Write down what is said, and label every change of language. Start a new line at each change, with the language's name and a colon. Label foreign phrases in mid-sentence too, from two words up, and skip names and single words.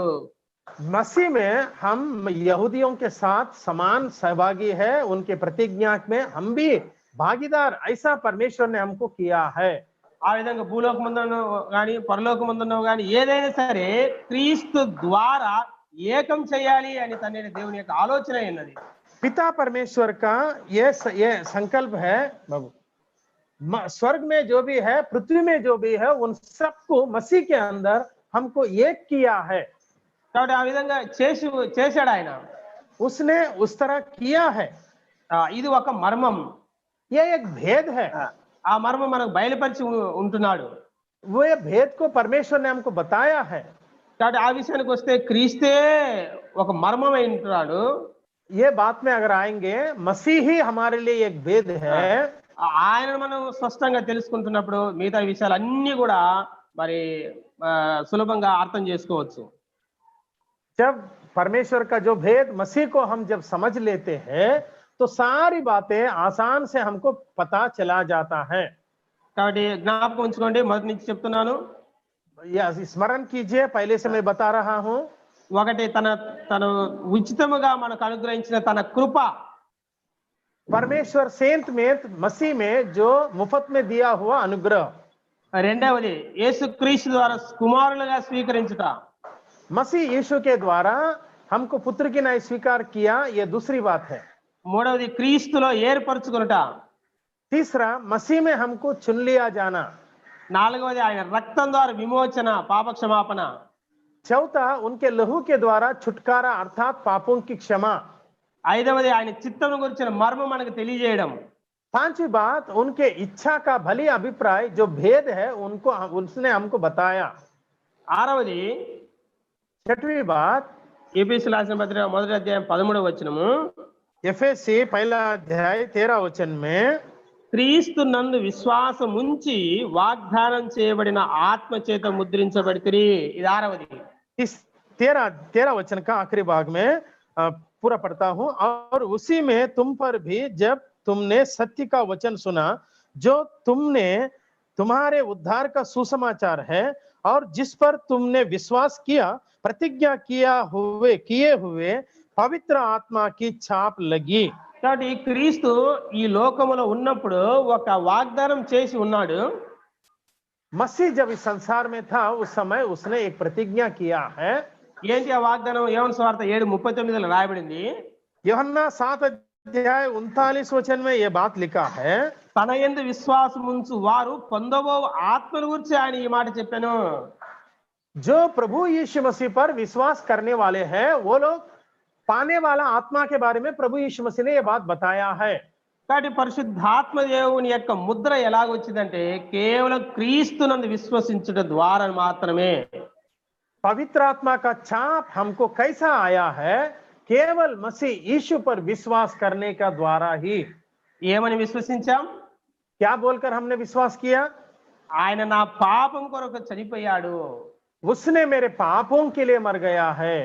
Hindi: मसीह में हम यहूदियों के साथ समान सहभागी है, उनके प्रतिज्ञा में हम भी भागीदार, ऐसा परमेश्वर ने हमको किया है।
Telugu: ఆ విధంగా భూలోకమందును కానీ పరలోకమందును కానీ ఏదైనా సరే క్రీస్తు ద్వారా ఏకం చేయాలి అని తండ్రి దేవుని యొక్క ఆలోచన ఉన్నది.
Hindi: पिता परमेश्वर का ये संकल्प है। स्वर्ग में जो भी है पृथ्वी में जो भी है उन सबको मसीह के अंदर हमको एक किया है।
Telugu: కాబట్టి ఆ విధంగా చేశాడు ఆయన.
Hindi: उसने उस तरह किया है।
Telugu: ఇది ఒక మర్మం.
Hindi: ये एक भेद है।
Telugu: ఆ మర్మం మనకు బయలుపరిచి ఉంటున్నాడు.
Hindi: वो ये भेद को परमेश्वर ने हमको बताया है।
Telugu: కాబట్టి ఆ విషయానికి వస్తే క్రీస్తే ఒక మర్మం అయి ఉంటున్నాడు.
Hindi: ये बात में अगर आएंगे मसीह ही हमारे लिए एक भेद है।
Telugu: ఆయనను మనం స్పష్టంగా తెలుసుకుంటున్నప్పుడు మిగతా విషయాలు అన్ని కూడా మరి సులభంగా అర్థం చేసుకోవచ్చు.
Hindi: जब परमेश्वर का जो भेद मसीह को हम जब समझ लेते हैं तो सारी बातें आसान से हमको पता चला जाता है।
Telugu: కాబట్టి జ్ఞాపకం ఉంచుకోండి, మొదటి నుంచి చెప్తున్నాను.
Hindi: या स्मरण कीजिए, पहले से मैं बता रहा हूं।
Telugu: ఒకటి తన ఉచితముగా మనకు అనుగ్రహించిన తన కృప,
Hindi: परमेश्वर सेंत में मसीह में जो मुफ्त में दिया हुआ अनुग्रह।
Telugu: రెండవది యేసుక్రీస్తు ద్వారా కుమారులుగా స్వీకరించుట.
Hindi: मसीह यीशु के द्वारा हमको पुत्र की नाई स्वीकार किया, ये दूसरी बात है।
Telugu: మూడవది క్రీస్తులో ఏర్పరచుకొనుట.
Hindi: तीसरा मसीह में हमको चुन लिया जाना।
Telugu: నాలుగవది ఆయన రక్తం ద్వారా విమోచన, పాప క్షమాపణ.
Hindi: चौथा उनके लहू के द्वारा छुटकारा अर्थात पापों की क्षमा।
Telugu: ఐదవది ఆయన చిత్తము గురించిన మర్మం మనకు తెలియజేయడం.
Hindi: पांचवी बात उनके इच्छा का भली अभिप्राय जो भेद है उनको उसने हमको बताया।
Telugu: ఆరవది
Hindi: छठवीं बात
Telugu: ఎఫెసీయులకు రాసిన పత్రిక 1వ అధ్యాయం 13వ వచనము.
Hindi: एफेसी 1 अध्याय 13 वचन में
Telugu: క్రీస్తు నందు విశ్వాసం ఉంచి వాగ్దానం చేయబడిన ఆత్మ చేత ముద్రించబడితిరి. ఇది ఆరవది.
Hindi: इस 13 वचन का आखिरी भाग में पूरा पढ़ता हूं। और उसी में तुम पर भी जब तुमने सत्य का वचन सुना जो तुमने तुम्हारे उद्धार का सुसमाचार है और जिस पर तुमने विश्वास किया, प्रतिज्ञा किए हुए पवित्र आत्मा की छाप लगी।
Telugu: కాబట్టి క్రీస్తు ఈ లోకములో ఉన్నప్పుడు ఒక వాగ్దానం చేసి ఉన్నాడు.
Hindi: मसीह जब इस संसार में था उस समय उसने एक प्रतिज्ञा किया है।
Telugu: ఏంటి ఆ వాగ్దానం? యోహాను సువార్త 7:39 రాయబడింది.
Hindi: यूहन्ना 7 अध्याय 39 वचन में यह बात लिखा है।
Telugu: తన యందు విశ్వాసం ఉంచు వారు పొందబో ఆత్మను గురించి ఆయన ఈ మాట చెప్పాను.
Hindi: जो प्रभु यीशु मसीह पर विश्वास करने वाले हैं वो लोग पाने वाला आत्मा के बारे में प्रभु यीशु मसीह ने ये बात बताया है।
Telugu: కాబట్టి పరిశుద్ధాత్మ దేవుని యొక్క ముద్ర ఎలాగొచ్చిందంటే కేవలం క్రీస్తునందు విశ్వసించుట ద్వారా మాత్రమే।
Hindi: पवित्र आत्मा का छाप हमको कैसा आया है? केवल मसीह यीशु पर विश्वास करने का द्वारा ही।
Telugu: ఏమని విశ్వసించాం?
Hindi: क्या बोलकर हमने विश्वास किया?
Telugu: ఆయన నా పాపం కొరకు చనిపోయాడు,
Hindi: उसने मेरे पापों के लिए मर गया है।